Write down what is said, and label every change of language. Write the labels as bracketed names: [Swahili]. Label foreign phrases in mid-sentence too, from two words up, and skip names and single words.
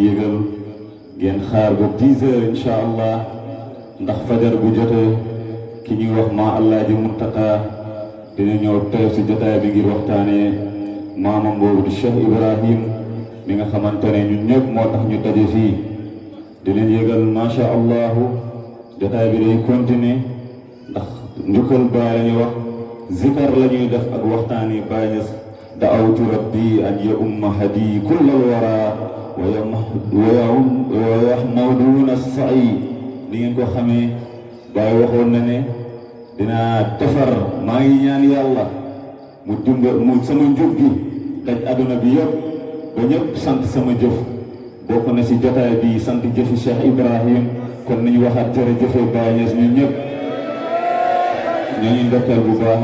[Wolof] yëgal ngeen xaar ba 10 heures [Arabic] إن شاء الله [Wolof] ndax fajar bu jotee ki ñuy wax ma Alaaji Muntaka dina ñëw teew si jotaay bi ngir waxtaanee maamam boobu di Cheikh Ibrahim mi nga xamante ne ñun ñëpp moo tax ñu daje fii di leen yëgal [Arabic] ما شاء الله [Wolof] jotaay bi day continuer ndax njukkal Baay la ñuy wax zikar la ñuy def ak waxtaani Baay Ñas [Arabic] دعوت ربي أن يا أمة هادي كل الورى ويحمدون سعي [Wolof] ni ngeen ko xamee Baay waxoon na ne dinaa defar maa ngi ñaan yàlla mu sama njub gi daj àdduna bi yëpp ba ñëpp sant sama jëf bokk na si jotaay bi sant jëfi Cheikh Ibrahim kon nañu waxaat jërëjëfe Baay Ñas ñun ñëpp ñooñu ndokkeel bu baax